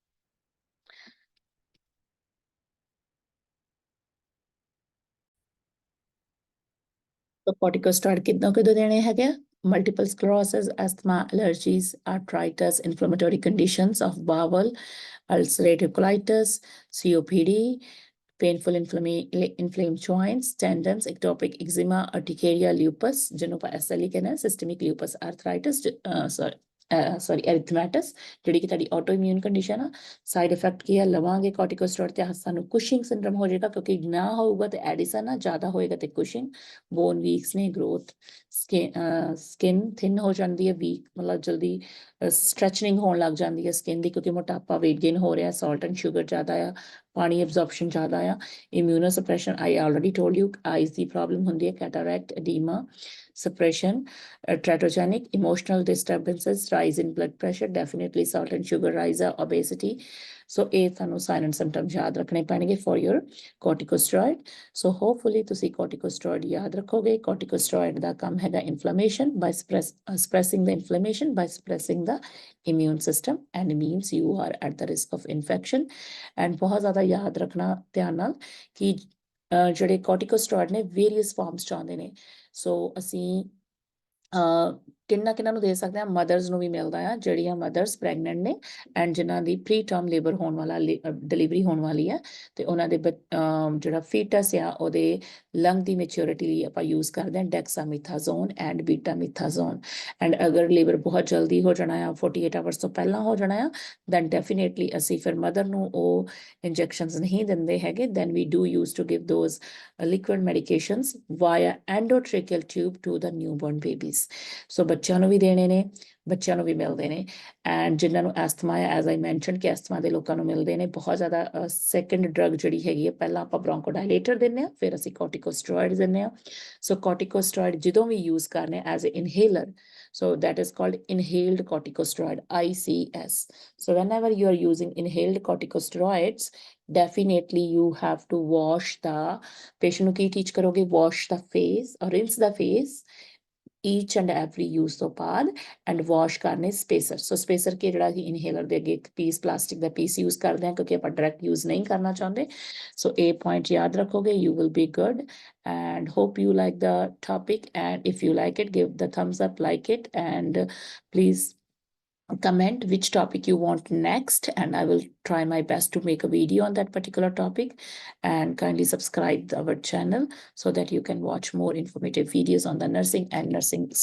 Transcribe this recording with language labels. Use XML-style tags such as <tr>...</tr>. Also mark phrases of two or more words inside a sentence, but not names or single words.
<pa>So corticosteroid ਕਿਦੋਂ ਦੇਣੇ ਹੈਗੇ ਆ?</pa> <en>Multiple sclerosis, asthma, allergies, arthritis, inflammatory conditions of bowel, ulcerative colitis, COPD, painful inflamed joints, tendons, ectopic eczema, urticaria, lupus,</en> <pa>ਜਿਹਨੂੰ ਆਪਾਂ SLE ਕਹਿੰਦੇ ਆ,</pa> <en>systemic lupus arthritis, erythematous,</en> <pa>ਜਿਹੜੀ ਕਿ ਤੁਹਾਡੀ</pa> <en>autoimmune condition</en> <pa>ਆ।</pa> <en>side effect</en> <pa>ਕੀ ਆ? ਲਵਾਂਗੇ corticosteroid ਤੇ ਸਾਨੂੰ</pa> <en>Cushing syndrome</en> <pa>ਹੋ ਜਾਏਗਾ, ਕਿਉਂਕਿ ਨਾ ਹੋਊਗਾ ਤੇ ਐਡੀਸਨ ਆ, ਜ਼ਿਆਦਾ ਹੋਏਗਾ ਤੇ ਕੁਸ਼ਿੰਗ।</pa> <en>bone weaks</en> <pa>ਨੇ, ਗਰੋਥ,</pa> <en>skin thin</en> <pa>ਹੋ ਜਾਂਦੀ ਹੈ, ਵੀਕ ਮਤਲਬ ਜਲਦੀ ਸਟ੍ਰੈਚਨਿੰਗ ਹੋਣ ਲੱਗ ਜਾਂਦੀ ਹੈ ਸਕਿਨ ਦੀ, ਕਿਉਂਕਿ ਮੋਟਾਪਾ,</pa> <en>weight gain</en> <pa>ਹੋ ਰਿਹਾ,</pa> <en>salt and sugar</en> <pa>ਜ਼ਿਆਦਾ ਆ, ਪਾਣੀ ਐਬਜ਼ੌਰਪਸ਼ਨ ਜ਼ਿਆਦਾ ਆ,</pa> <en>immunosuppression, I already told you, eyes</en> <pa>ਦੀ ਪ੍ਰੋਬਲਮ ਹੁੰਦੀ ਹੈ,</pa> <en>cataract, edema, suppression, teratogenic, emotional disturbances, rise in blood pressure, definitely salt and sugar rise, obesity. So</en> <pa>ਇਹ ਤੁਹਾਨੂੰ</pa> <en>sign and symptoms</en> <pa>ਯਾਦ ਰੱਖਣੇ ਪੈਣਗੇ</pa> <en>for your corticosteroid.</en> <pa>So hopefully ਤੁਸੀਂ corticosteroid ਯਾਦ ਰੱਖੋਗੇ।</pa> <en>corticosteroid</en> <pa>ਦਾ ਕੰਮ ਹੈਗਾ</pa> <en>inflammation, by suppressing the inflammation, by suppressing the immune system, and means you are at the risk of infection.</en> <pa>And ਬਹੁਤ ਜ਼ਿਆਦਾ ਯਾਦ ਰੱਖਣਾ ਧਿਆਨ ਨਾਲ ਕਿ ਜਿਹੜੇ corticosteroid ਨੇ</pa> <en>various forms</en> <pa>ਚ ਆਉਂਦੇ ਨੇ। ਸੋ ਅਸੀਂ ਕਿੰਨਾਂ ਨੂੰ ਦੇ ਸਕਦੇ ਹਾਂ? ਮਦਰਸ ਨੂੰ ਵੀ ਮਿਲਦਾ ਆ, ਜਿਹੜੀਆਂ</pa> <en>mothers pregnant</en> <pa>ਨੇ ਐਂਡ ਜਿਨ੍ਹਾਂ ਦੀ</pa> <en>pre term labour</en> <pa>ਹੋਣ ਵਾਲਾ, ਡਿਲੀਵਰੀ ਹੋਣ ਵਾਲੀ ਹੈ, ਤੇ ਉਹਨਾਂ ਦੇ ਜਿਹੜਾ ਫੀਟਸ ਆ ਉਹਦੇ ਲੰਗ ਦੀ ਮੈਚਿਓਰਿਟੀ ਲਈ ਆਪਾਂ ਯੂਜ਼ ਕਰਦੇ ਹਾਂ</pa> <en>dexamethasone and betamethasone.</en> <pa>ਐਂਡ ਅਗਰ ਲੇਬਰ ਬਹੁਤ ਜਲਦੀ ਹੋ ਜਾਣਾ ਆ, 48 ਆਵਰਸ ਤੋਂ ਪਹਿਲਾਂ ਹੋ ਜਾਣਾ ਆ,</pa> <en>then definitely</en> <pa>ਅਸੀਂ ਫਿਰ ਮਦਰ ਨੂੰ ਉਹ ਇੰਜੈਕਸ਼ਨਸ ਨਹੀਂ ਦਿੰਦੇ ਹੈਗੇ।</pa> <en>Then we do use to give those liquid medications via endotracheal tube to the newborn babies.</en> <pa>So ਬੱਚਿਆਂ ਨੂੰ ਵੀ ਦੇਣੇ ਨੇ, ਬੱਚਿਆਂ ਨੂੰ ਵੀ ਮਿਲਦੇ ਨੇ। ਐਂਡ ਜਿਨ੍ਹਾਂ ਨੂੰ ਐਸਥਮਾ ਹੈ,</pa> <en>as I mention</en> <pa>ਕਿ ਐਸਥਮਾ ਦੇ ਲੋਕਾਂ ਨੂੰ ਮਿਲਦੇ ਨੇ ਬਹੁਤ ਜ਼ਿਆਦਾ।</pa> <en>second drug</en> <pa>ਜਿਹੜੀ ਹੈਗੀ ਹੈ, ਪਹਿਲਾਂ ਆਪਾਂ ਬ੍ਰੌਂਕੋਡਾਇਲੇਟਰ ਦਿੰਦੇ ਹਾਂ, ਫਿਰ ਅਸੀਂ corticosteroids ਦਿੰਦੇ ਹਾਂ। ਸੋ corticosteroid ਜਦੋਂ ਵੀ ਯੂਜ਼ ਕਰਨੇ</pa> <en>as a inhaler, so that is called inhaled corticosteroid, ICS. So whenever you are using inhaled corticosteroids, definitely you have to wash the patient</en> <pa>ਨੂੰ ਕੀ ਟੀਚ ਕਰੋਗੇ?</pa> <en>wash the face or rinse the face each and every use</en> <pa>ਤੋਂ ਬਾਅਦ,</pa> <en>and wash ਕਰਨੇ ਸਪੇਸਰ। ਸੋ ਸਪੇਸਰ ਕੀ ਜਿਹੜਾ ਕਿ ਇਨਹੇਲਰ ਦੇ ਅੱਗੇ ਇੱਕ ਪੀਸ, ਪਲਾਸਟਿਕ ਦਾ ਪੀਸ ਯੂਜ਼ ਕਰਦੇ ਹਾਂ, ਕਿਉਂਕਿ ਆਪਾਂ direct use ਨਹੀਂ ਕਰਨਾ ਚਾਹੁੰਦੇ। ਸੋ ਇਹ ਪੁਆਇੰਟ ਯਾਦ ਰੱਖੋਗੇ, you will be good, and hope you like the topic, and if you like it, give the thumbs up, like it, and please comment which topic you want next, and I will try my best to make a video on that particular topic. And kindly subscribe our channel so that you can watch more informative videos on the nursing and nursing stuff.</en>